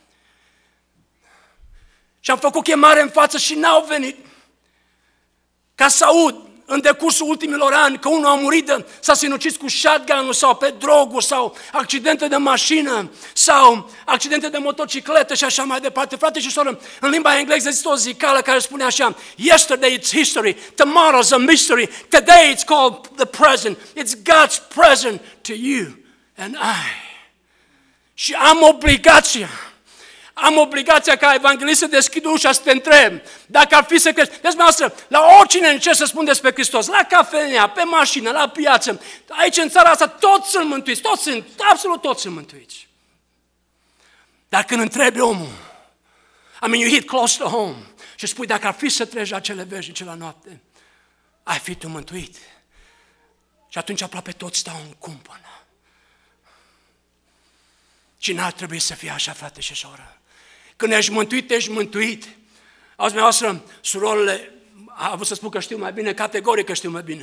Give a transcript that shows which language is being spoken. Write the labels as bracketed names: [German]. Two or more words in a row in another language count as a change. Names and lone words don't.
[Romanian] Și am făcut chemare în față și n-au venit ca să aud în decursul ultimilor ani că unul a murit, s-a sinucis cu shotgun-ul sau pe droguri sau accidente de mașină sau accidente de motocicletă și așa mai departe. Frate și soră, în limba engleză există o zicală care spune așa: [English] Yesterday it's history, tomorrow's a mystery, today it's called the present, it's God's present to you and I. [Romanian] Și am obligația ca evanghelist să deschid ușa, să te întreb dacă ar fi să crezi. Deci, noastră, la oricine încerc să spun despre Hristos, la cafenea, pe mașină, la piață, aici în țara asta, toți sunt mântuiți, absolut toți sunt mântuiți. Dar când întrebi omul, [English] you hit close to home [Romanian] și spui dacă ar fi să treci la cele veșnice la noapte, ai fi tu mântuit. Și atunci aproape toți stau în cumpănă. Și n-ar trebui să fie așa, frate și soră. Când ești mântuit, ești mântuit. Auzi, dumneavoastră, surorile, a avut să spun că știu mai bine, categoric că știu mai bine.